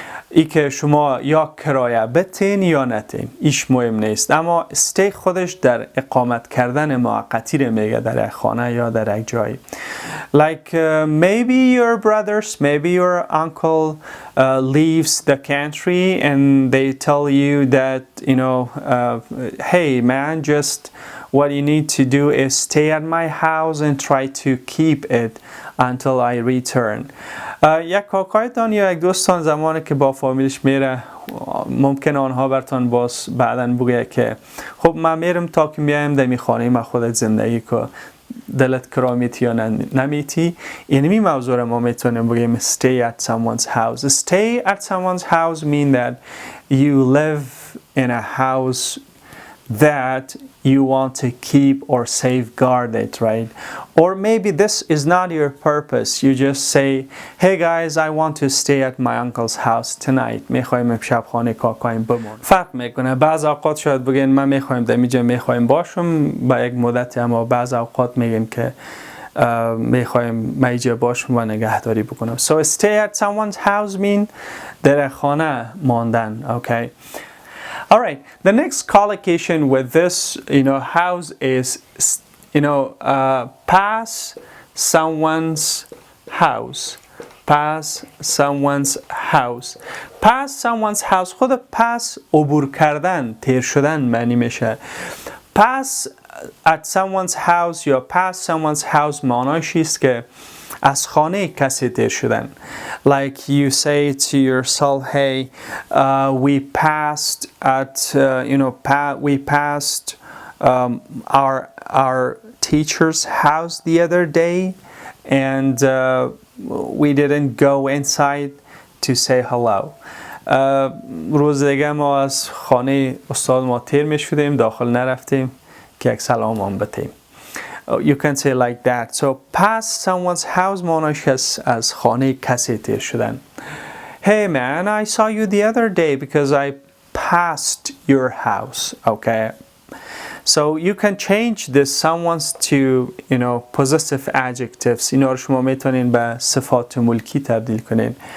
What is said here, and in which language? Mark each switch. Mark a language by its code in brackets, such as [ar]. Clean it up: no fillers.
[fa] ای که شما یا کرایه بتین یا نتین، ایش مهم نیست، اما stay خودش در اقامت کردن موقتی رو میگه در یک خانه یا در یک جایی. [en] Like maybe your brothers, maybe your uncle leaves the country and they tell you that, you know, hey man, just what you need to do is stay at my house and try to keep it until I return. [fa] یک کاکایتان یا یک دوستان زمانی که با فامیلش میره، ممکن آنها برتان باز بعداً بگه که خب من میرم تا که میایم در می خانه من خودت زندگی که دلت کرا میتی یا نمیتی. اینمی موضوع رو ما میتونیم بگیم [en] stay at someone's house. Stay at someone's house mean that you live in a house that you want to keep or safeguard it, right? Or maybe this is not your purpose. You just say, hey guys, I want to stay at my uncle's house tonight. [fa] میخوایم امشب خانه کاکایم بمون. فرق میکنه. بعض اوقات شاید بگین من میخوایم در اینجا میخوایم باشم با یک مدتی، اما بعض اوقات میگیم که میخوایم من اینجا باشم و نگهداری بکنم. [en] So stay at someone's house mean [fa] در خانه ماندن. [en] Okay. All right, the next collocation with this, you know, house is, you know, pass someone's house. Pass someone's house. Pass someone's house. [fa] خود pass عبور کردن، تیر شدن معنی میشه. [en] Pass at someone's house [fa] یا [en] pass someone's house [fa] معناش است که از خانه کسی تیر شدن. [en] Like you say to yourself, hey, we passed at, you know, we passed our teacher's house the other day, and we didn't go inside to say hello. [fa] روز دیگه ما از خانه استاد ما تیر می شدیم، داخل نرفتیم که یک سلام هم بتیم. [en] You can say like that. So pass someone's house [fa] معناش از خانه کسی تیر شدن. [en] Hey man, I saw you the other day because I passed your house. Okay. So you can change this someone's to, you know, possessive adjectives. [fa] اینا رو شما میتونین به صفات ملکی تبدیل کنین.